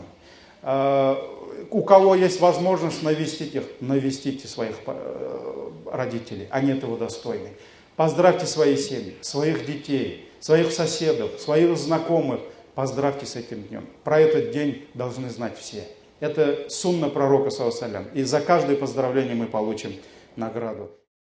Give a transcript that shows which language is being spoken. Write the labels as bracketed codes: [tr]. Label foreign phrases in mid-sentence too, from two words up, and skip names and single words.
[ru] У кого есть возможность навестить их, навестите своих родителей, они этого достойны. Поздравьте свои семьи, своих детей, своих соседов, своих знакомых, поздравьте с этим днем. Про этот день должны знать все. Это сунна пророка, [ar] صلى الله عليه وسلم. [ru] И за каждое поздравление мы получим награду.